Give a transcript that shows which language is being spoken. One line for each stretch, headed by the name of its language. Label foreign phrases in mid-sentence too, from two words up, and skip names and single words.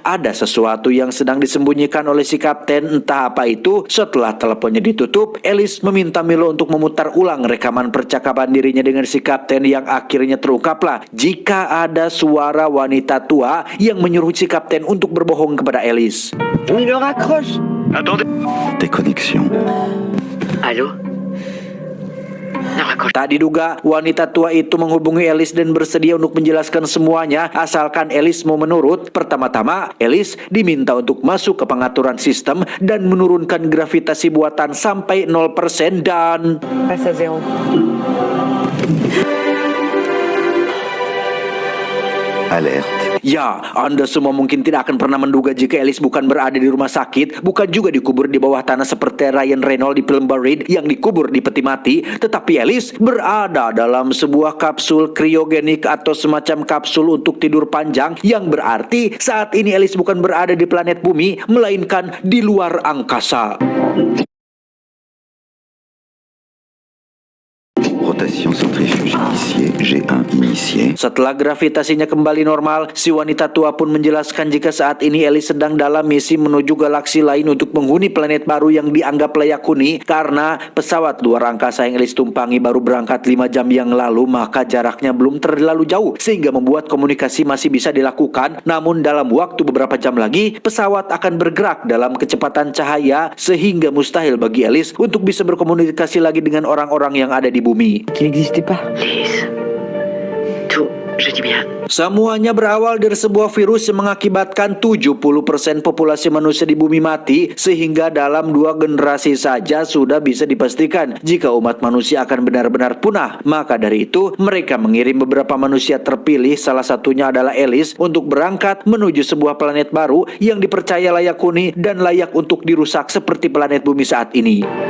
Indonesian: Ada sesuatu yang sedang disembunyikan oleh si kapten, entah apa itu. Setelah teleponnya ditutup, Ellis meminta Milo untuk memutar ulang rekaman percakapan dirinya dengan si kapten yang akhirnya terungkaplah jika ada suara wanita tua yang menyuruh si kapten untuk berbohong kepada Ellis.
French: Milo raccroche. Attendez. Déconnexion. Allô? Non, raccroche.
Indonesian: Tak diduga, wanita tua itu menghubungi Ellis dan bersedia untuk menjelaskan semuanya asalkan Ellis mau menurut. Pertama-tama, Ellis diminta untuk masuk ke pengaturan sistem dan menurunkan gravitasi buatan sampai 0% dan...
French: Passe à zéro. Alerte.
Indonesian: Ya, Anda semua mungkin tidak akan pernah menduga jika Ellis bukan berada di rumah sakit, bukan juga dikubur di bawah tanah seperti Ryan Reynolds di film Buried yang dikubur di peti mati, tetapi Ellis berada dalam sebuah kapsul kriogenik atau semacam kapsul untuk tidur panjang, yang berarti saat ini Ellis bukan berada di planet bumi, melainkan di luar angkasa.
French: Rotation centrifuge initiée. G1 initié.
Indonesian: Setelah gravitasinya kembali normal, si wanita tua pun menjelaskan jika saat ini Ellis sedang dalam misi menuju galaksi lain untuk menghuni planet baru yang dianggap layak huni. Karena pesawat luar angkasa yang Ellis tumpangi baru berangkat 5 jam yang lalu, maka jaraknya belum terlalu jauh sehingga membuat komunikasi masih bisa dilakukan. Namun dalam waktu beberapa jam lagi, pesawat akan bergerak dalam kecepatan cahaya sehingga mustahil bagi Ellis untuk bisa berkomunikasi lagi dengan orang-orang yang ada di bumi.
French: Qu'il n'existait pas. Lise. Tout, je dis bien.
Indonesian: Semuanya berawal dari sebuah virus yang mengakibatkan 70% populasi manusia di bumi mati, sehingga dalam 2 generasi saja sudah bisa dipastikan jika umat manusia akan benar-benar punah. Maka dari itu, mereka mengirim beberapa manusia terpilih, salah satunya adalah Ellis, untuk berangkat menuju sebuah planet baru yang dipercaya layak huni dan layak untuk dirusak seperti planet bumi saat ini.